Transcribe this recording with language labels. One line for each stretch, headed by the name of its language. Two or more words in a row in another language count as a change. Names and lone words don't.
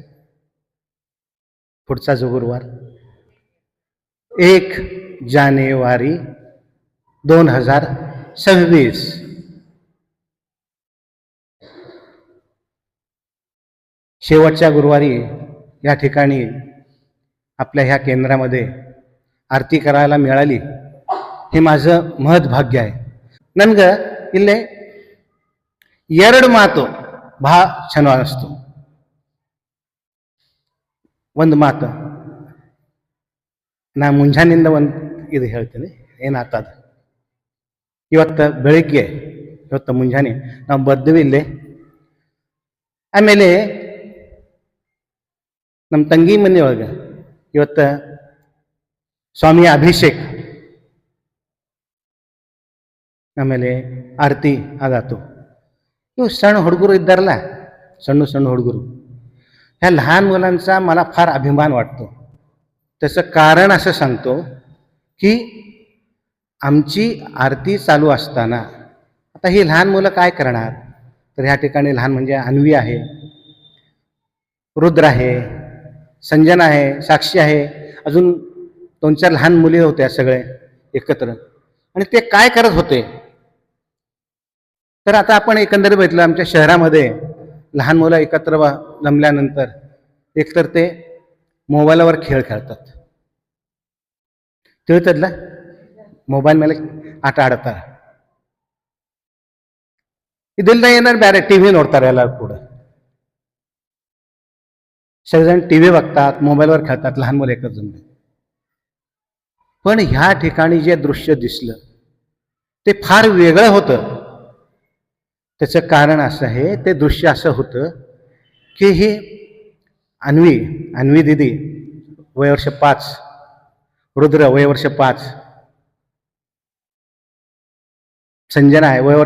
Marathi: पुढचा जो गुरुवार 1 जानेवारी 2026। शेवटच्या गुरुवारी या ठिकाणी आपल्या ह्या केंद्रामध्ये आरती करायला मिळाली हे माझं महत् भाग्य आहे।
Kannada: ನನಗ ಇಲ್ಲೆ 2 ಮಾತು ಬಹಳ ಚೆನ್ನಾಗಿ ಅನಿಸ್ತು। ಒಂದು ಮಾತು ನಾ ಮುಂಜಾನಿಂದ ಒಂದು ಇದು ಹೇಳ್ತೀನಿ ಏನಾಗ್ತದ। ಇವತ್ತು ಬೆಳಿಗ್ಗೆ ಇವತ್ತು ಮುಂಜಾನೆ ನಾವು ಬದ್ವಿ ಇಲ್ಲೇ, ಆಮೇಲೆ ನಮ್ಮ ತಂಗಿ ಮನೆ ಒಳಗೆ ಇವತ್ತು ಸ್ವಾಮಿಯ ಅಭಿಷೇಕ, ಆಮೇಲೆ ಆರತಿ ಆಗಾತು। ಇವು ಸಣ್ಣ ಹುಡುಗರು ಇದ್ದಾರಲ್ಲ, ಸಣ್ಣ ಸಣ್ಣ ಹುಡುಗರು,
Marathi: ह्या लहान मुलांचा मला फार अभिमान वाटतो। त्याचं कारण असं सांगतो की आमची आरती चालू असताना आता ही लहान मुलं काय करणार, तर ह्या ठिकाणी लहान म्हणजे अन्वी आहे, रुद्र आहे, संजना आहे, साक्षी आहे, अजून 2-4 लहान मुली होत्या सगळे एकत्र। आणि ते काय करत होते तर आता आपण एकंदरीत बघितलं आमच्या शहरामध्ये लहान मुलं एकत्र जमल्यानंतर एकतर ते मोबाईलवर खेळ खेळतात,
Kannada: ತಿಳಿತದಲ್ಲ, ಮೊಬೈಲ್ ಮೇಲೆ ಆಟ ಆಡ್ತಾರೆ। ಇದೆಲ್ಲ ಏನಾದ್ರು ಬೇರೆ ಟಿವಿ ನೋಡ್ತಾರೆ ಎಲ್ಲರೂ ಕೂಡ,
Marathi: सगळेजण टीव्ही बघतात, मोबाईलवर खेळतात, लहान मुलं एकत्र जमले। पण ह्या ठिकाणी जे दृश्य दिसलं ते फार वेगळं होतं। त्याचं कारण असं आहे, ते दृश्य असं होतं की ही अन्वी दिदी वयवर्ष 5, रुद्र वयवर्ष 5, संजना आहे वयवर्ष